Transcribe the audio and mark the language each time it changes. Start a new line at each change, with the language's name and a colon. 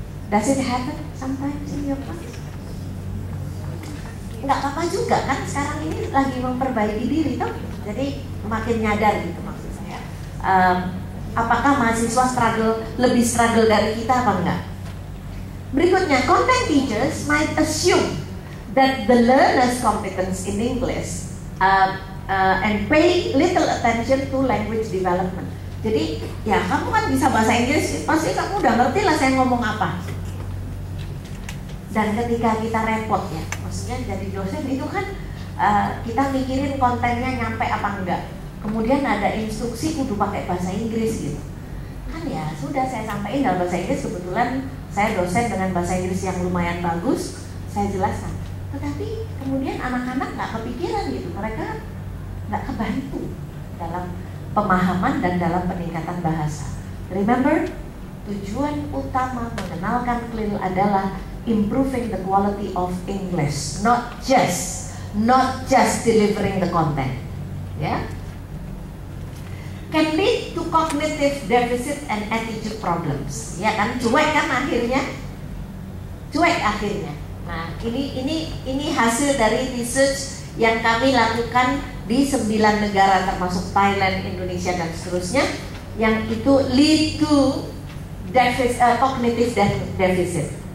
English: Does it happen sometimes in your class?
Indonesian: Nggak apa-apa juga kan, sekarang ini lagi memperbaiki diri toh. Jadi makin nyadar gitu maksud saya. Apakah mahasiswa lebih struggle dari kita apa enggak?
English: Berikutnya, content teachers might assume that the learner's competence in English and pay little attention to language development.
Indonesian: Jadi ya kamu kan bisa bahasa Inggris, pasti kamu udah ngerti lah saya ngomong apa. Dan ketika kita repot ya, maksudnya jadi dosen itu kan kita mikirin kontennya nyampe apa enggak. Kemudian ada instruksi kudu pakai bahasa Inggris gitu. Kan ya sudah saya sampaikan dalam bahasa Inggris, kebetulan saya dosen dengan bahasa Inggris yang lumayan bagus, saya jelaskan. Tetapi kemudian anak-anak nggak kepikiran gitu, mereka nggak kebantu dalam pemahaman dan dalam peningkatan bahasa.
English: Remember,
Indonesian: tujuan utama mengenalkan CLIL adalah
English: improving the quality of English, not just delivering the content. Ya, can lead to cognitive deficit and attitude problems.
Indonesian: Ya kan, cuek kan akhirnya, cuek akhirnya. Nah, ini hasil dari research yang kami lakukan di 9 negara termasuk Thailand, Indonesia dan seterusnya, yang itu
English: lead to cognitive deficit.